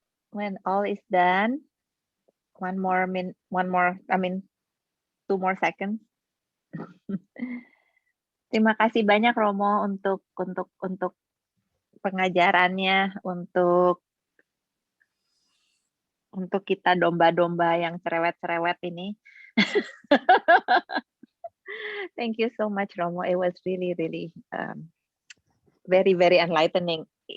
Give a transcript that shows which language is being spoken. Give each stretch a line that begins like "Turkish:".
English: When all is done, 2 more seconds.
Indonesian: Terima kasih banyak Romo untuk pengajarannya, untuk kita domba-domba yang cerewet-cerewet ini.
English: Thank you so much, Romo. It was really very, very enlightening.